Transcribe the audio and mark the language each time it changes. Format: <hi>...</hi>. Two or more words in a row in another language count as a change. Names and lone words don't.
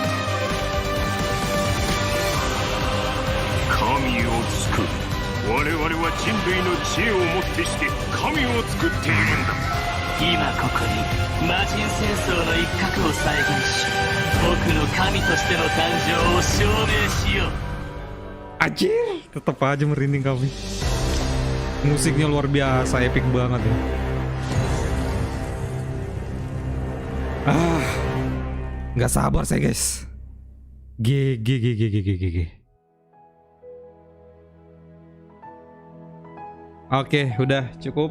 <ja>神を作る。我々は人類の知恵をもってして神を作っているんだ。今ここに魔人戦争の一角を再現し、僕の神としての誕生を証明しよう。</ja> <id>Anjir, tetap aja merinding kami. Musiknya luar biasa, epic banget ya. Ah, nggak sabar saya guys. GG. Oke, udah cukup.</id>